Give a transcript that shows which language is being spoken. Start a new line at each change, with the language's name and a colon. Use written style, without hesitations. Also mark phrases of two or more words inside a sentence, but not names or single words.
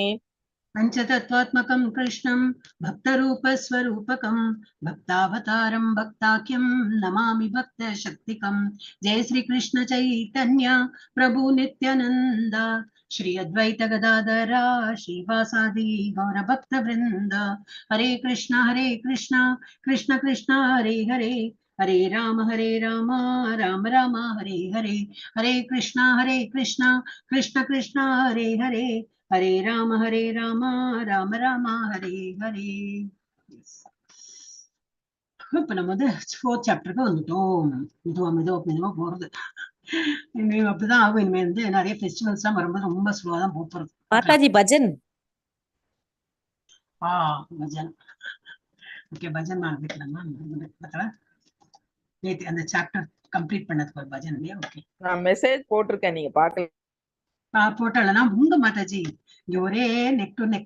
Sanskrit: पंचतत्त्वात्मकं कृष्णं भक्तरूपस्वरूपकं भक्तावतारं भक्ताख्यं नमामि भक्तशक्तिकं. जय श्री कृष्ण चैतन्य प्रभु नित्यानंद श्री अद्वैत गदाधरा श्रीवासादि गौरभक्तवृंद. हरे कृष्णा कृष्ण कृष्ण हरे हरे हरे राम राम राम हरे हरे. हरे कृष्णा कृष्ण कृष्ण हरे हरे हरे राम राम राम हरे हरे.
Tamil: இப்ப நம்ம வந்து 4th சாப்டருக்கு வந்துட்டோம். மெதுவா போறது. இனிமே அப்படிதான் ஆகும். இனிமே வந்து நிறைய ஃபெஸ்டிவல்ஸ் எல்லாம் வரும்போது ரொம்ப ஸ்லோவா தான் போறது.
Hindi: माताजी भजन.
Tamil: பஜன். ஓகே, பஜன் ஆரம்பிக்கலாமா? நேத்து அந்த சாப்டர் கம்ப்ளீட் பண்ணதுக்கு ஒரு பஜன் இல்லையா? ஓகே, நான் மெசேஜ் போட்டிருக்கேன், நீங்க பாக்கல. போட்டலனா உங்க மாதாஜி இங்க ஒரே
English: neck to neck.